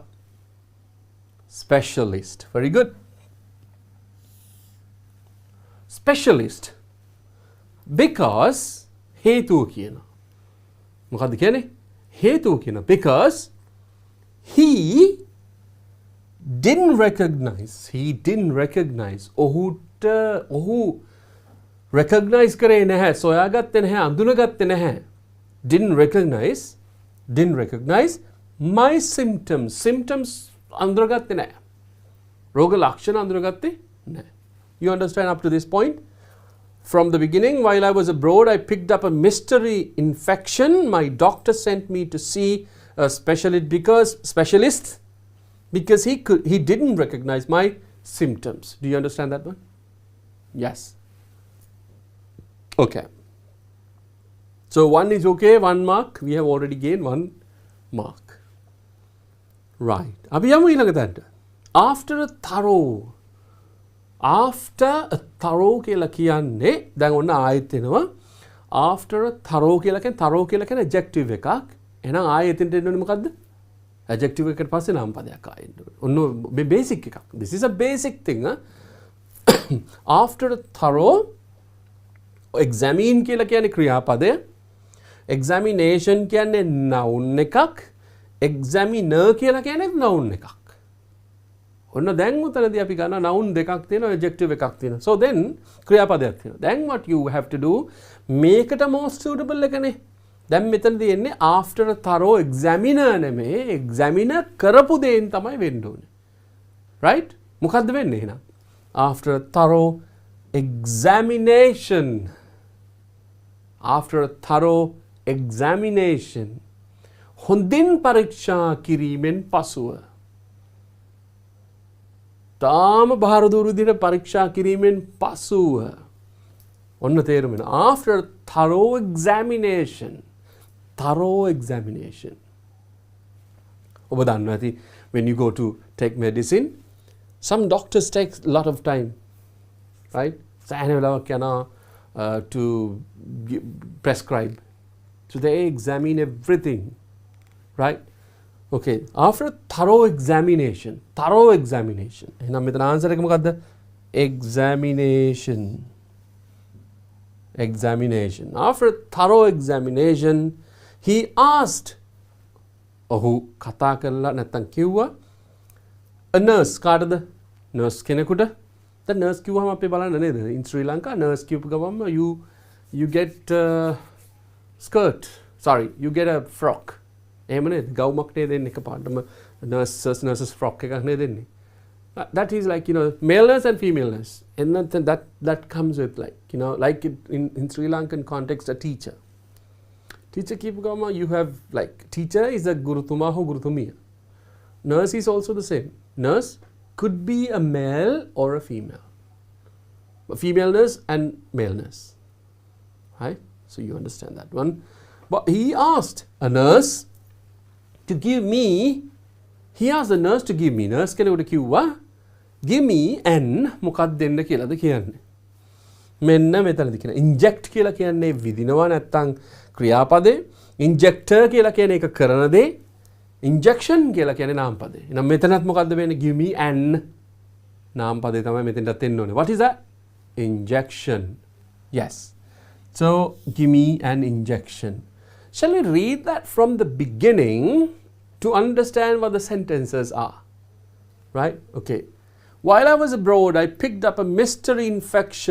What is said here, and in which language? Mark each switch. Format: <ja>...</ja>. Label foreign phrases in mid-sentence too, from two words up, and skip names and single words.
<en>specialist very good specialist because</en> <si>හේතුව කියනවා මොකද්ද කියන්නේ හේතුව කියනවා</si> <en>because he didn't recognize</en> <si>ඔහු recognize කරේ නැහැ සොයාගත්තේ නැහැ අඳුනගත්තේ</si> <en>නැහැ didn't recognize my symptoms</en> <si>අඳුනගත්තේ නැහැ රෝග ලක්ෂණ අඳුනගත්තේ නැහැ</si> <en>you understand up to this point from the beginning while I was abroad I picked up a mystery infection my doctor sent me to see a specialist because he didn't recognize my symptoms do you understand that one yes okay so one is okay 1 mark we have already gained 1 mark right</en> <si>අපි යමු ඊළඟට</si> <en>after a</en> <si>thorough කියලා කියන්නේ දැන් ඔන්න ආයෙත් එනවා</si> <en>after a thorough</en> <si>කියලා කියන්නේ adjective එකක් එහෙනම් ආයෙත් එන්න ඕනේ මොකද්ද adjective එකට පස්සේ නාම පදයක් ආයෙත් ඔන්න මේ basic එකක්</si> <en>this is a basic thing after a thorough examine</en> <si>කියලා කියන්නේ ක්‍රියාපදය examination කියන්නේ noun එකක් examiner කියලා කියන්නේ noun එකක් ඔන්න දැන් උතනදී අපි ගන්න noun දෙකක් තියෙනවා adjective එකක් තියෙනවා</si> <en>so then</en> <si>ක්‍රියාපදයක් තියෙනවා</si> <en>then what you have to do</en> <si>මේකට</si> <en>most suitable</en> <si>එකනේ දැන් මෙතනදී එන්නේ</si> <en>after a thorough examiner</en> <si>නෙමේ examiner කරපු දෙයින් තමයි වෙන්න ඕනේ right මොකද්ද වෙන්නේ එහෙනම්</si> <en>after a thorough examination</en> <si>හොඳින් පරීක්ෂා කිරීමෙන් පසුව තාම බාහිර විදිහට පරීක්ෂා කිරීමෙන් පසුව ඔන්න තේරුම වෙනවා</si> <en>after thorough examination</en> <si>ඔබ දන්නවා ඇති</si> <en>when you go to take medicine some doctors take a lot of time right</en> <si>සෑහෙන වෙලාවක් යනවා</si> <en>to prescribe so they examine everything right okay after thorough examination</en> <si>එහෙනම් මෙතන answer එක මොකද්ද</si> <en>examination after thorough examination he asked</en> <si>ඔහු කතා කරලා නැත්තම් කිව්වා</si> <en>a nurse</en> <si>කාටද nurse කෙනෙකුට</si> <en>the nurse</en> <si>කිව්වම අපි බලන්න නේද</si> <en>in Sri Lanka</en> <si>nurse කියපු ගමන්ම</si> <en>you get you get a frock</en> <si>එහෙම නේද ගවුමක් නේ දෙන්නේ එකපාරටම</si> <en>nurses frock</en> <si>එකක් නේ දෙන්නේ</si> <en>that is like male nurse and female nurse and that comes with like in Sri Lankan context a teacher කියපු ගමන් you have like teacher is a</en> <si>ගුරුතුමා හෝ ගුරුතුමිය</si> <en>nurse is also the same nurse could be a male or a female. A female nurse and male nurse. Right? So you understand that one. But he asked a nurse to give me, nurse</en> <si>කෙනෙකුට කිව්වා</si> <en>give me an</en> <si>මොකක්ද දෙන්න කියලාද කියන්නේ. මෙන්න මෙතනදී කියන inject කියලා කියන්නේ විදිනවා නැත්තම් ක්‍රියාපදේ, injector කියලා කියන්නේ ඒක කරන දේ, injection කියලා කියන්නේ නාමපදේ. එහෙනම් මෙතනත් මොකද්ද වෙන්නේ?</si> <en>give me an</en> <si>නාමපදේ තමයි මෙතෙන්ටත් එන්න ඕනේ.</si> <en>What is that? Injection. Yes. So give me an injection. Shall we read that from the beginning to understand what the sentences are? Right? Okay. While I was abroad, I picked up a mystery infection.</en>